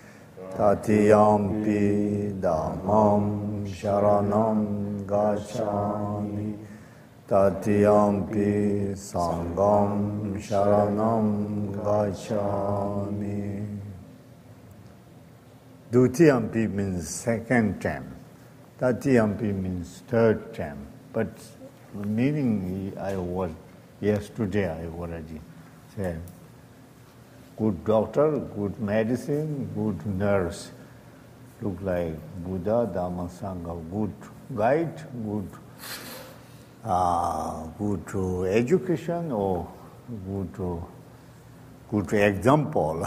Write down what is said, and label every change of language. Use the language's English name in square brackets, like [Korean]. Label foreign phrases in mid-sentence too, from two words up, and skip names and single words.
[Pali] Tatiyampi Dhammam Sharanam Gacchami, Tatiyampi Sangham Sharanam Gacchami. [English] Dutiyampi means second time. Tatiyampi means third time. But the meaning yesterday I already said. Good doctor, good medicine, good nurse. Look like Buddha, Dhamma, Sangha, good guide, good education or good example.